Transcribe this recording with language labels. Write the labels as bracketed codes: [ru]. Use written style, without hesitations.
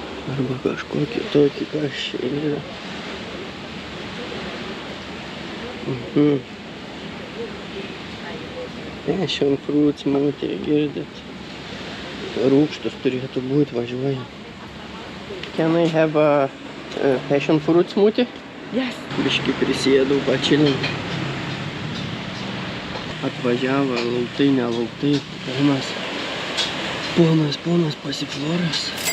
[lt] Arba kažkokį tokį, kas čia yra. [en] Passion fruit smoothie, [lt] girdit? Rūgštus turėtų būti, važiuoju. [en] Can I have a passion fruit smoothie? Yes. [lt] Biškai prisėdau, pačilinti. Atvažiavo lauktai, nelauktai. Ponas pasifloras.